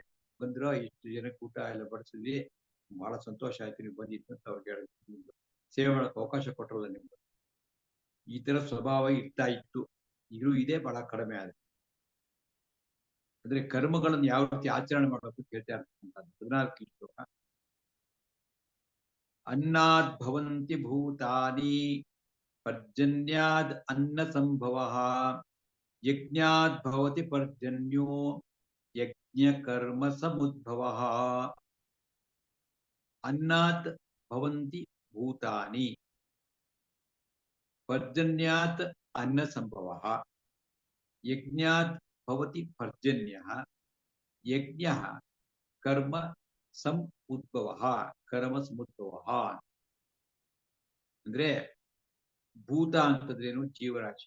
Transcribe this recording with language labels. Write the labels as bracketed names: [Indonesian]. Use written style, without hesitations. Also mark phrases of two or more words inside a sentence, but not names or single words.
[Kannada] ಬಂದ್ರು, ಇಷ್ಟು ಜನಕ್ಕೆ ಊಟ ಎಲ್ಲ ಬಡಿಸಿದ್ವಿ, ಬಹಳ ಸಂತೋಷ ಆಯ್ತು ನೀವು ಬಂದಿದ್ದು ಅಂತ ಅವ್ರಿಗೆ ಹೇಳಿದ್ರು. ಸೇವೆ ಮಾಡಕ್ಕೆ ಅವಕಾಶ ಕೊಟ್ಟರಲ್ಲ ನಿಮ್ಗೆ. ಈ ತರ ಸ್ವಭಾವ ಇರ್ತಾ ಇತ್ತು. ಈಗಲೂ ಇದೆ, ಬಹಳ ಕಡಿಮೆ ಆದ್ರೆ. ಅಂದ್ರೆ ಕರ್ಮಗಳನ್ನು ಯಾವ ರೀತಿ ಆಚರಣೆ ಮಾಡಬೇಕು ಕೇಳ್ತಾ ಇರ್ತಕ್ಕಂಥದ್ದು. 14 ಶ್ಲೋಕ. [Sanskrit] ಅನ್ನಾದ್ ಭವಂತಿ ಭೂತಾನಿ ಪರ್ಜನ್ಯಾದ್ ಅನ್ನ ಸಂಭವ ಯಜ್ಞಾದ್ ಭವತಿ ಪರ್ಜನ್ಯೋ ಯಜ್ಞ ಕರ್ಮ ಸಮುದ್ಭವ. ಅನ್ನಾತ್ ಭವಂತಿ ಭೂತಾನಿ ಪರ್ಜನ್ಯಾತ್ ಅನ್ನ ಸಂಭವ ಯಜ್ಞಾತ್ ಭವತಿ ಪರ್ಜನ್ಯ ಯಜ್ಞ ಕರ್ಮ ಸಮ್ ಉದ್ಭವ. ಕರ್ಮ ಸಮುದ್ಭವ [Kannada] ಅಂದ್ರೆ ಭೂತ ಅಂತಂದ್ರೇನು? ಜೀವರಾಶಿ.